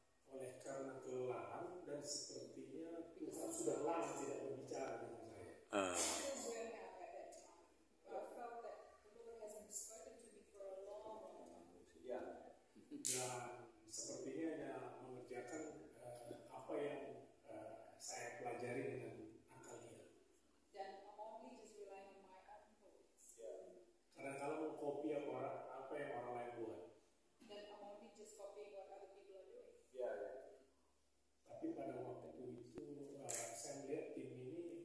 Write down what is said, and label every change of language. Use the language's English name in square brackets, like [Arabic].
[Indonesian] oleh karena kelelahan dan sepertinya Tuhan sudah lama tidak berbicara dengan saya. [English] Because where am I at that time? I felt that the Lord hasn't spoken to me for a long, long time. Yeah. [Indonesian] Dan sepertinya hanya mengerjakan apa yang saya pelajari dengan akalnya. [English] Then I'm only just relying on my own thoughts. Yeah. [Indonesian] Kadang-kadang mengkopi apa yang orang lain buat. [English] Then I'm only just copying what other people are doing. Yeah, yeah. [Indonesian] Tapi pada waktu itu saya melihat tim ini